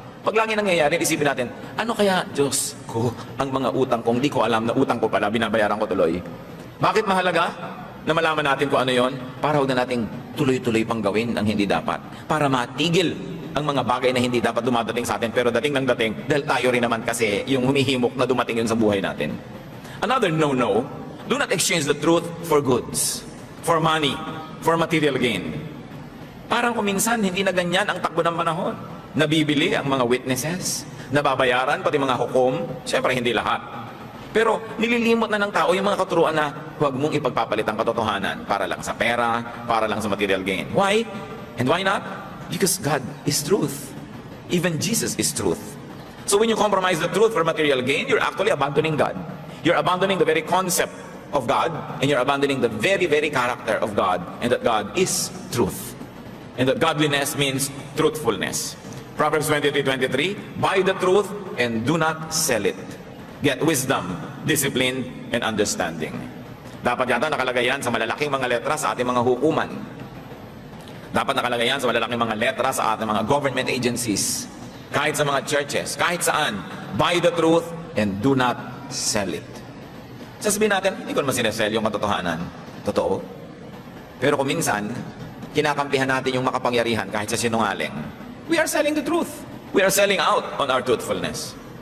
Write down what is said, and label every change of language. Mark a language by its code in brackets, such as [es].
[tl] Pag lagi nangyayari, isipin natin, ano kaya, Diyos ko, ang mga utang kong di ko alam na utang ko pala, binabayaran ko tuloy. Bakit mahalaga na malaman natin kung ano yon? Para huwag na nating tuloy-tuloy pang gawin ang hindi dapat. Para matigil ang mga bagay na hindi dapat dumadating sa atin, pero dating ng dating, dahil tayo rin naman kasi yung humihimok na dumating yun sa buhay natin. [en] Another no-no, do not exchange the truth for goods, for money, for material gain. [tl] Parang kuminsan, hindi na ganyan ang takbo ng panahon. Nabibili ang mga witnesses, nababayaran, pati mga hukom, siyempre hindi lahat. Pero nililimot na ng tao yung mga katuruan na huwag mong ipagpapalit ang katotohanan para lang sa pera, para lang sa material gain. [en] Why? And why not? Because God is truth. Even Jesus is truth. So when you compromise the truth for material gain, you're actually abandoning God. You're abandoning the very concept of God, and you're abandoning the very, very character of God, and that God is truth. And that godliness means truthfulness. Proverbs 23:23, buy the truth and do not sell it. Get wisdom, discipline, and understanding. [tl] Dapat yata nakalagay yan sa malalaking mga letra sa ating mga hukuman. Dapat nakalagay yan sa malalaking mga letra sa ating mga government agencies. Kahit sa mga churches, kahit saan. [en] Buy the truth and do not sell it. [tl] Sasabihin natin, hindi ko naman sinesell yung katotohanan. Totoo. Pero kung minsan, kinakampihan natin yung makapangyarihan kahit sa sinungaling. [en] We are selling the truth. We are selling out on our truthfulness.